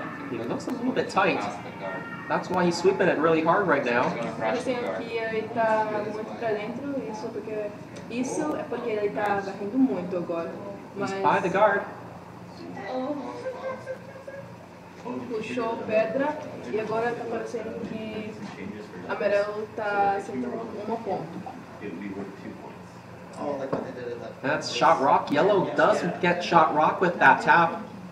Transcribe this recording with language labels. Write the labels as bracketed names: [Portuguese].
[English] It looks a little bit tight. That's why he's sweeping it really hard right now. [Portuguese] Parecendo que ele está muito para dentro, isso é porque ele está varrendo muito agora. [English] He's by the guard. [Portuguese] Puxou pedra e agora está parecendo que amarelo está sendo ponto. [English] It would be worth 2 points. Oh, like what they did at that. That's shot rock. Yellow does get shot rock with that tap.